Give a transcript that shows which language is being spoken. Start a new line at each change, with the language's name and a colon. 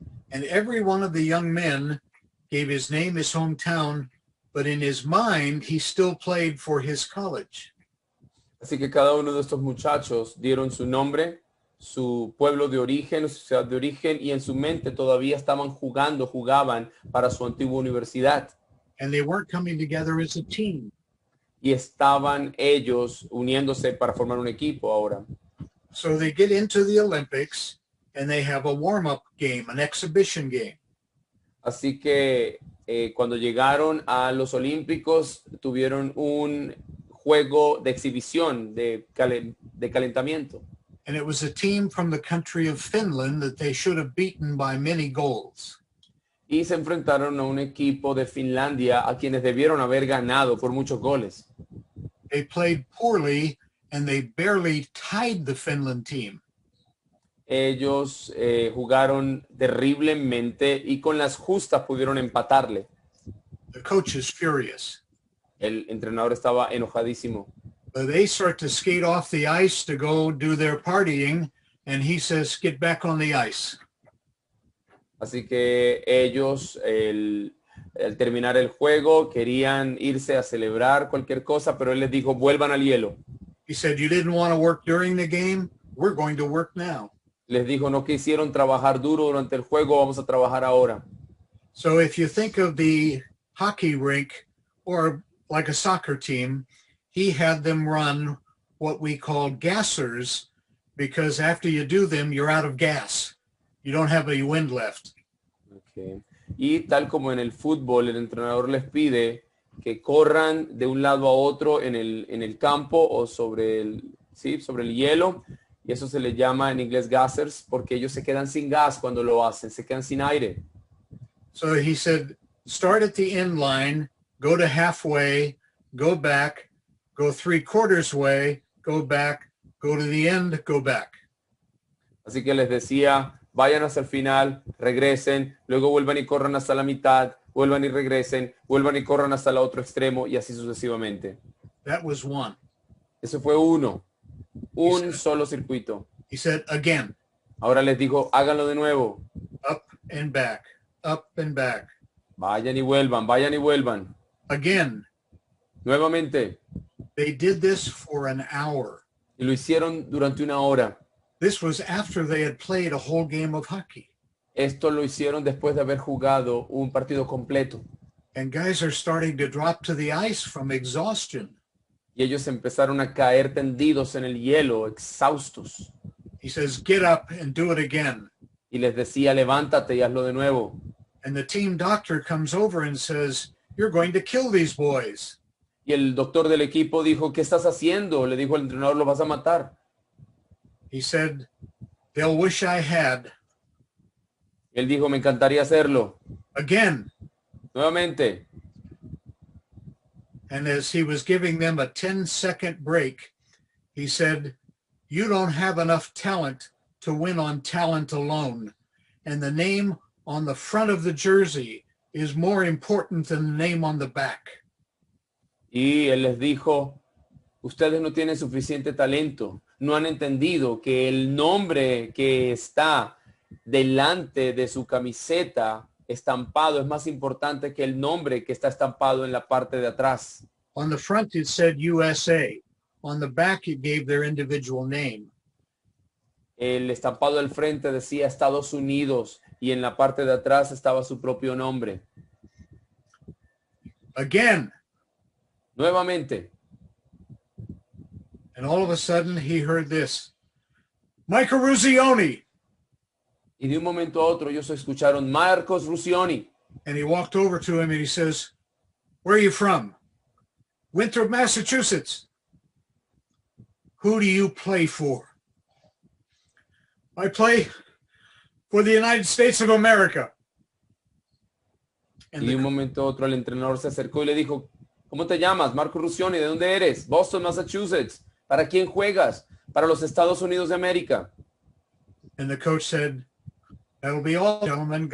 English: And every one of the young men gave his name, his hometown, but in his mind, he still played for his college.
Spanish: Así que cada uno de estos muchachos dieron su nombre, su pueblo de origen, su ciudad de origen, y en su mente todavía jugaban para su antigua universidad.
English: And they weren't coming together as a team.
Spanish: Y estaban ellos uniéndose para formar un equipo ahora.
English: So they get into the Olympics and they have a warm-up game, an exhibition game.
Spanish: Así que cuando llegaron a los Olímpicos tuvieron un juego de exhibición, de calentamiento.
English: And it was a team from the country of Finland that they should have beaten by many goals.
Spanish: Y se enfrentaron a un equipo de Finlandia a quienes debieron haber ganado por muchos goles.
English: They played poorly and they barely tied the Finland team.
Spanish: Ellos jugaron terriblemente y con las justas pudieron empatarle.
English: The coach is furious.
Spanish: El entrenador estaba enojadísimo.
English: But they start to skate off the ice to go do their partying, and he says, get back on the ice.
Spanish: Así que ellos, al terminar el juego, querían irse a celebrar cualquier cosa, pero él les dijo, vuelvan al hielo.
English: He said, you didn't want to work during the game? We're going to work now.
Spanish: Les dijo, no quisieron trabajar duro durante el juego, vamos a trabajar ahora.
English: So if you think of the hockey rink or like a soccer team, he had them run what we call gassers, because after you do them, you're out of gas. You don't have any wind left. Okay.
Spanish: Y tal como en el fútbol, el entrenador les pide que corran de un lado a otro en el campo o sobre el hielo. Y eso se le llama en inglés gassers, porque ellos se quedan sin gas cuando lo hacen, se quedan sin aire.
English: So he said, start at the end line, go to halfway, go back, go 3/4 way, go back, go to the end, go back.
Spanish: Así que les decía, vayan hasta el final, regresen, luego vuelvan y corran hasta la mitad, vuelvan y regresen, vuelvan y corran hasta el otro extremo y así sucesivamente.
English: That was one.
Spanish: Eso fue uno, un solo circuito.
English: He said, again,
Spanish: Ahora les digo, háganlo de nuevo.
English: up and back, up and back.
Spanish: Vayan y vuelvan, vayan y vuelvan.
English: Again,
Spanish: Nuevamente.
English: they did this for an hour.
Spanish: Y lo hicieron durante una hora.
English: This was after they had played a whole game of hockey.
Spanish: Esto lo hicieron después de haber jugado un partido completo.
English: And guys are starting to drop to the ice from exhaustion.
Spanish: Y ellos empezaron a caer tendidos en el hielo, exhaustos.
English: He says, get up and do it again.
Spanish: Y les decía, levántate y hazlo de nuevo.
English: And the team doctor comes over and says, you're going to kill these boys.
Spanish: Y el doctor del equipo dijo, ¿qué estás haciendo? Le dijo al entrenador, lo vas a matar.
English: He said, they'll wish I had.
Spanish: Él dijo, me encantaría hacerlo.
English: Again.
Spanish: Nuevamente.
English: And as he was giving them a 10-second break, he said, you don't have enough talent to win on talent alone. And the name on the front of the jersey is more important than the name on the back.
Spanish: Y él les dijo, ustedes no tienen suficiente talento. No han entendido que el nombre que está delante de su camiseta estampado es más importante que el nombre que está estampado en la parte de atrás.
English: On the front, it said USA. On the back, it gave their individual name.
Spanish: El estampado del frente decía Estados Unidos y en la parte de atrás estaba su propio nombre.
English: Again.
Spanish: Nuevamente.
English: And all of a sudden, he heard this. Michael Ruzioni.
Spanish: Y de un momento a otro ellos escucharon Marcos Ruzioni.
English: And he walked over to him and he says, where are you from? Winthrop, Massachusetts. Who do you play for? I play for the United States of America.
Spanish: Y de un momento a otro el entrenador se acercó y le dijo, ¿cómo te llamas? Marcos Ruzioni, ¿de dónde eres? Boston, Massachusetts. ¿Para quién juegas? Para los Estados Unidos de América.
English: And the coach said, that'll be all, gentlemen.